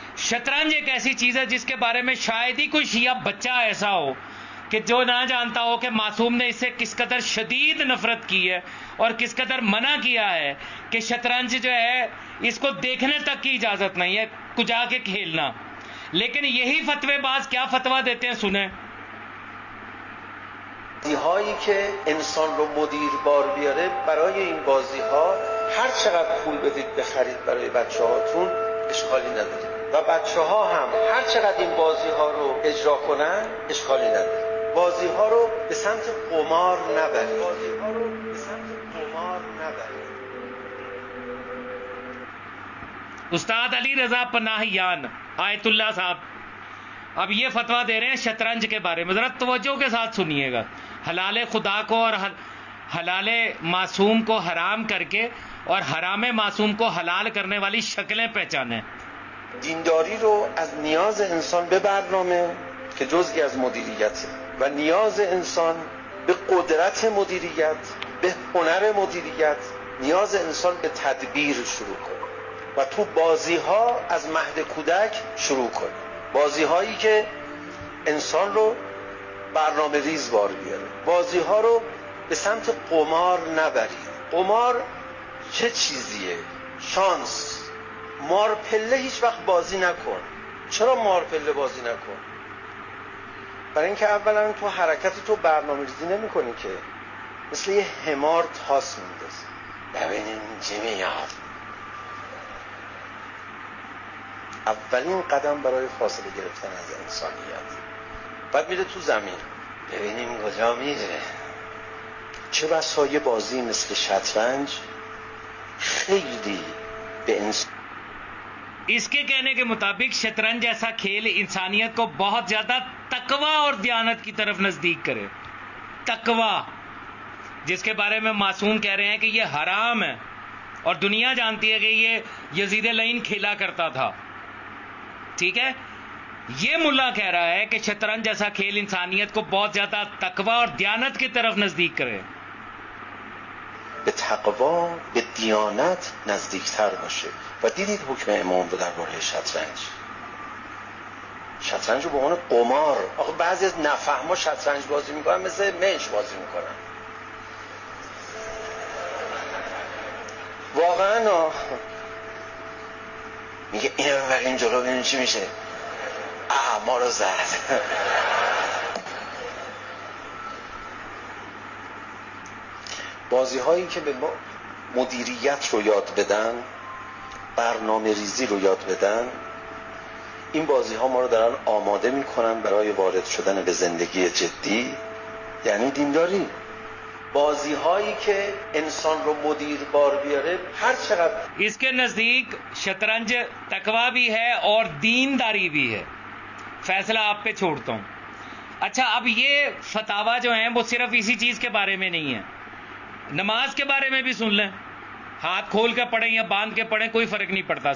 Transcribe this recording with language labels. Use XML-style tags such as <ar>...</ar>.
<ur>شطرنج ایک ایسی چیز ہے جس کے بارے میں شاید ہی کوئی شیعہ بچہ ایسا ہو کہ جو نہ جانتا ہو کہ معصوم نے اس سے کس قدر شدید نفرت کی ہے اور کس قدر منع کیا ہے کہ شطرنج جو ہے اس کو دیکھنے تک کی اجازت نہیں ہے، کجا کے کھیلنا. لیکن یہی فتوی باز کیا فتویٰ دیتے ہیں، سنیں.</ur> <fa>بازی هایی که انسان رو مدیر بار بیاره، برای این بازی ها هر چقدر پول بدید بخرید برای بچه هاتون اشکالی نداره و بچه ها هم هر چقدر این بازی ها رو اجرا کنن اشکالی نداره. بازی ها رو به سمت قمار نبرید. بازی ها رو به سمت قمار نبرید.</fa> <ur>استاد علی رضا پناہیان آیت اللہ صاحب اب یہ فتویٰ دے رہے ہیں شطرنج کے بارے میں، ذرا توجہ کے ساتھ سنیے گا. حلال خدا کو اور حلال معصوم کو حرام کر کے اور حرام معصوم کو حلال کرنے والی شکلیں پہچانیں.</ur> <fa>دینداری رو از نیاز انسان به برنامه که جزئی از مدیریته و نیاز انسان به قدرت مدیریت، به هنر مدیریت، نیاز انسان به تدبیر شروع کنه و تو بازی ها از مهد کودک شروع کنه. بازی هایی که انسان رو برنامه ریز بار بیاره. بازی ها رو به سمت قمار نبرید. قمار چه چیزیه؟ شانس. مارپله هیچ وقت بازی نکن. چرا مارپله بازی نکن؟ برای اینکه اولا تو حرکت تو برنامه ریزی نمی کنی که، مثل یه حمار تاس میندازی. ببینیم چی میاد. اولین قدم برای فاصله گرفتن از انسانیت. بعد میره تو زمین، ببینیم کجا میره. چه بسا یه بازی مثل شطرنج خیلی به انسان،</fa> <ur>اس کے کہنے کے مطابق شطرنج ایسا کھیل انسانیت کو بہت زیادہ تقوی اور دیانت کی طرف نزدیک کرے. تقوی جس کے بارے میں معصوم کہہ رہے ہیں کہ یہ حرام ہے اور دنیا جانتی ہے کہ یہ یزید لعین کھیلا کرتا تھا. ٹھیک ہے. یہ ملا کہہ رہا ہے کہ شطرنج جیسا کھیل انسانیت کو بہت زیادہ تقوی اور دیانت کی طرف نزدیک کرے.</ur> <fa>به تقوا، به دیانت نزدیکتر باشه. و دیدید حکم امام رو درباره شطرنج. شطرنج رو به عنوان قمار، آخه بعضی از نفهما شطرنج بازی میکنن مثل منچ بازی میکنن. واقعا میگه اینو ببریم جلو ببینیم چی میشه. ما رو زد. بازی هایی که به مدیریت رو یاد بدن، برنامه ریزی رو یاد بدن، این بازی ها ما رو دارن آماده میکنن برای وارد شدن به زندگی جدی، یعنی دینداری. بازی هایی که انسان رو مدیر بار بیاره، ہر چقدر</fa> <ur>اس کے نزدیک شطرنج تقوی بھی ہے اور دینداری بھی ہے. فیصلہ آپ پہ چھوڑتا ہوں. اچھا، اب یہ فتاوا جو ہیں وہ صرف اسی چیز کے بارے میں نہیں ہے، نماز کے بارے میں بھی سن لیں. ہاتھ کھول کے پڑھیں یا باندھ کے پڑھیں کوئی فرق نہیں پڑتا.</ur>